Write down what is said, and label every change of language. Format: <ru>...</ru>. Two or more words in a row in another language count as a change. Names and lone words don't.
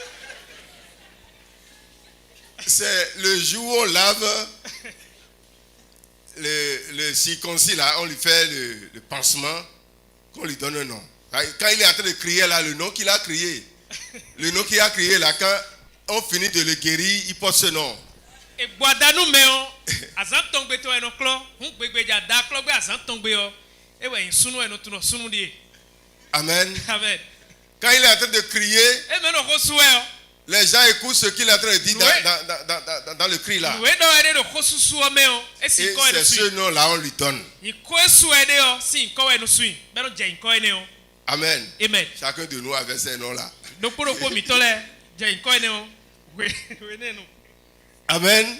<fr>C'est le jour où on lave le circoncis là, on lui fait le pansement, qu'on lui donne un nom. Quand il est en train de crier là, le nom qu'il a crié, là, quand on finit de le guérir, il porte ce nom.</fr> <fon>E gbada nu me o asan tongbe to eno klo, hu gbegbe ja da klo gbe asan tongbe o. E we sunu eno tuno sunu die. Amen. Amen.</fon> <fr>Quand il est en train de crier,</fr> <fon>E me no ko suwe o.</fon> <fr>les gens écoutent ce qu'il est en train de dire dans le cri là. Et c'est ce nom-là on lui donne. Amen. Amen. Chacun de nous avait ces noms-là. Amen.</fr>